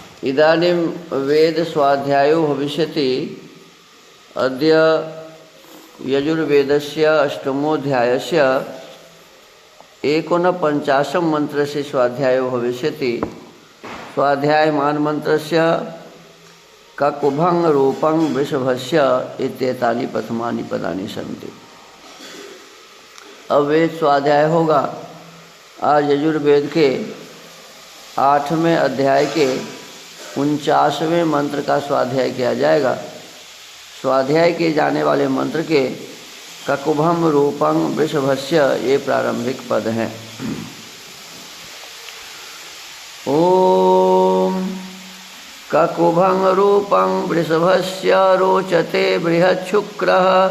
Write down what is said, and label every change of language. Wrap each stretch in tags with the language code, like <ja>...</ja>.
<sa>इदानीं वेद स्वाध्यायो भविष्यति। अद्य यजुर्वेदस्य अष्टमोऽध्यायस्य 49 मन्त्रस्य स्वाध्यायो भविष्यति। स्वाध्यायमान मन्त्रस्य ककुभं रूपं वृषभस्य इत्येतानि प्रथमानि पदानि सन्ति।</sa> <hi>अब वेद स्वाध्याय होगा। आज यजुर्वेद के 8वें अध्याय के 49वें मंत्र का स्वाध्याय किया जाएगा। स्वाध्याय किए जाने वाले मंत्र के ककुभम रूपं वृषभस्य ये प्रारंभिक पद हैं।</hi> <sa>ओम ककुभं रूपं वृषभस्य रोचते बृहच्छुक्रः</sa>